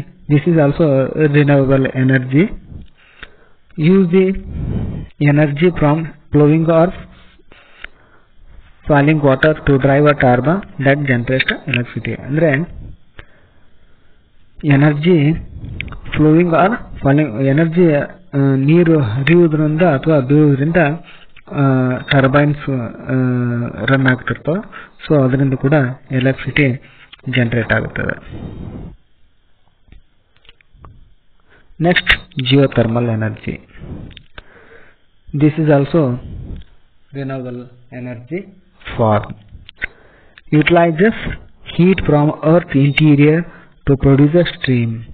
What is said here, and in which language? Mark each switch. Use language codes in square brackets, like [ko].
[en] This is also renewable energy. Use the energy from flowing or falling water to drive a turbine that generates electricity. [kn] ಅಂದ್ರೆ [en] energy flowing or falling, [kn] energy ನೀರು ಹರಿಯುವುದರಿಂದ ಅಥವಾ ಬೀಳುವುದರಿಂದ turbines run ಆಗ್ತಿರ್ತವೆ. So ಅದರಿಂದ ಕೂಡ electricity generate ಆಗುತ್ತದೆ. [en] Next geothermal energy. This is also renewable energy form. Utilizes heat from earth interior to produce a steam.